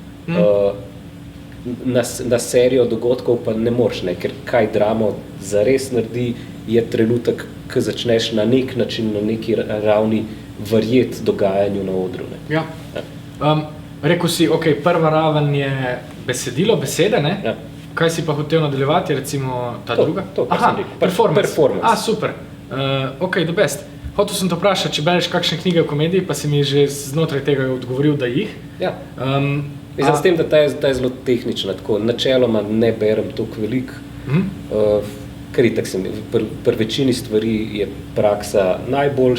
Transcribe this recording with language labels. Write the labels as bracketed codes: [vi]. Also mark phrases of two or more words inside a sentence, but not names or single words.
[sl] na serijo dogodkov, pa ne moreš, ne, ker kaj dramo zares naredi, je trenutek, ko začneš na nek način, na neki ravni verjeti dogajanju na odru, ne. Ja. Rekel si, prva raven je besedilo, besede, ne? Ja. Kaj si pa hotel nadaljevati, recimo ta druga? [en] Performance. Super. The best. [sl] Hotel sem te vprašati, če bereš kakšne knjige o komediji, pa si mi že znotraj tega odgovoril, da jih. Ja. Mislim, s tem, da ta je zelo tehnična, tako načeloma ne berem toliko veliko, ker itak sem, pri večini stvari je praksa najboljš,